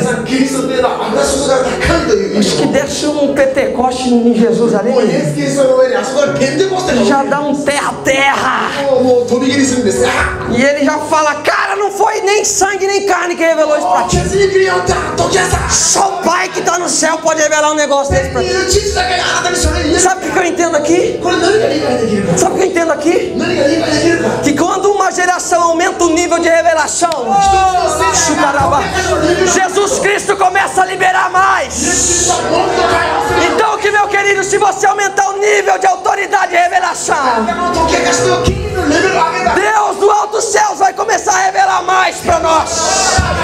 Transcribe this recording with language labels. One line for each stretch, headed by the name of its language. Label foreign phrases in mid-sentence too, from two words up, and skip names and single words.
Portuguese: Acho que desce um Pentecoste em Jesus ali, já dá um terra. E ele já fala: cara, não foi nem sangue nem carne que revelou isso pra ti. Só o Pai que está no céu pode revelar um negócio desse pra ti. Sabe o que eu entendo aqui?
Japanese: これ何が理解できるか。
Portuguese: Sabe o que eu entendo aqui?
Japanese: 何が理解できるか。
Portuguese: Que quando uma geração aumenta o nível de revelação, Jesus Cristo começa a liberar mais. Então, que meu querido, se você aumentar o nível de autoridade e revelação, Deus do alto céus vai começar a revelar mais para nós.